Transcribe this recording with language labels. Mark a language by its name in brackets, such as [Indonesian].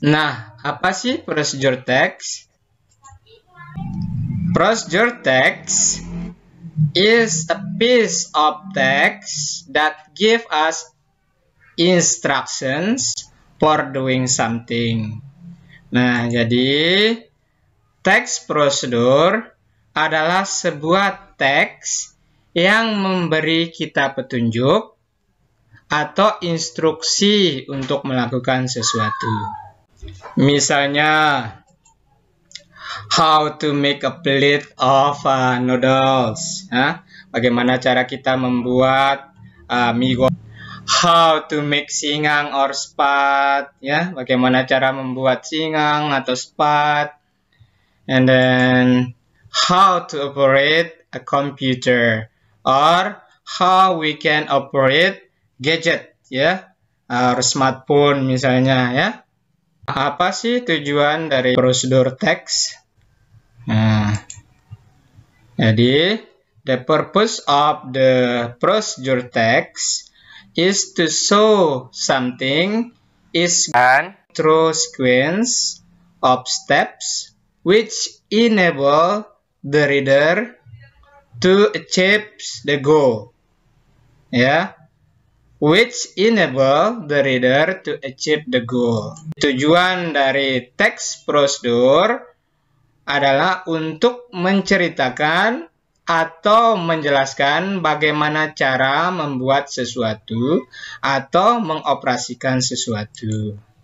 [Indonesian] Nah, apa sih procedure text? [English] Procedure text is a piece of text that give us instructions for doing something. [Indonesian] Nah, jadi teks prosedur adalah sebuah teks yang memberi kita petunjuk atau instruksi untuk melakukan sesuatu. [English] Misalnya, how to make a plate of noodles. [Indonesian] Bagaimana cara kita membuat mie goreng. [English] How to make singgang or spat. [Indonesian] Ya, bagaimana cara membuat singgang atau spat. [English] And then, how to operate a computer. Or, how we can operate gadget, ya, or smartphone misalnya, ya. [Indonesian] Apa sih tujuan dari prosedur teks? [English] Nah, jadi the purpose of the procedure text is to show something is done through sequence of steps which enable the reader to achieve the goal, ya. Which enable the reader to achieve the goal. [Indonesian] Tujuan dari teks prosedur adalah untuk menceritakan atau menjelaskan bagaimana cara membuat sesuatu atau mengoperasikan sesuatu.